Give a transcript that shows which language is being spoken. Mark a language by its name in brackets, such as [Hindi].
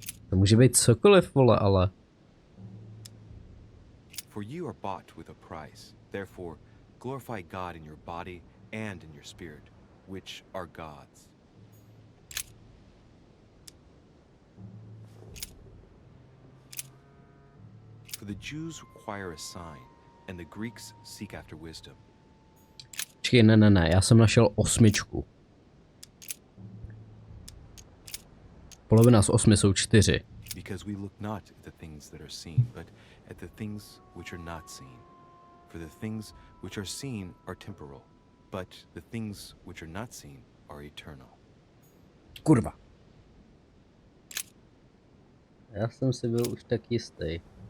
[Czech] To může být cokoliv, vole, ale. [English] For you are bought with a price. Therefore, glorify God in your body and in your spirit, which are God's. For the Jews require a sign, and the Greeks seek after wisdom. [Czech] Počkej, ne, já jsem našel 8. Polovina z 8 jsou 4. [English] Because we look not at the things that are seen, but at the things which are not seen. For the things which are seen are temporal, but the things which are not seen are eternal. [Czech] Kurva. Já jsem si byl už tak jistý.